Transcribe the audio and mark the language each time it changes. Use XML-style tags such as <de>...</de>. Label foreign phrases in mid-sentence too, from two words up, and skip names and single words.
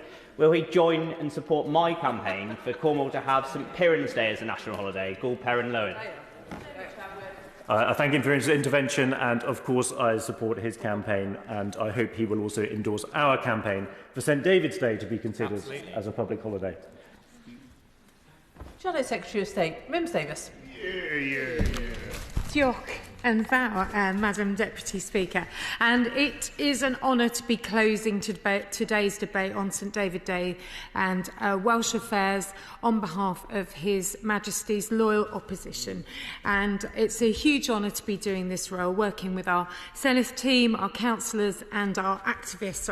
<en>Will he join and support my campaign for Cornwall to have St Piran's Day as a national holiday,</en> <kw>Gul Perin Lowen?</kw> <en>I thank him for his intervention, and of course I support his campaign, and I hope he will also endorse our campaign for St David's Day to be considered as a public holiday. Johnny Secretary of State, Mims Davis.</en> <cy>Diolch yn fawr,</cy> <en>Madam Deputy Speaker. And it is an honour to be closing today's debate on St David Day and Welsh affairs on behalf of His Majesty's loyal opposition. And it's a huge honour to be doing this role, working with our Senedd team, our councillors and our activists.</en>